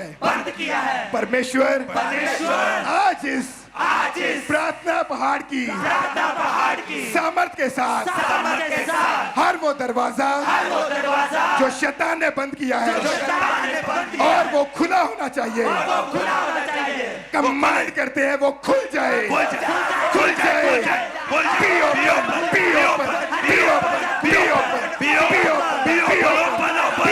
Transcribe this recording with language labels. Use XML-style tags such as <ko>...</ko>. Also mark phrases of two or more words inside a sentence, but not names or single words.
<hi>परमेश्वर आज इस प्रार्थना पहाड़ की सामर्थ के साथ हर वो दरवाजा जो शैतान ने बंद किया है और वो खुला होना चाहिए, कमांड करते हैं वो खुल जाए, खुल जाए,</hi> <en>be open, be open, be open, be open, be open, be open, be</en>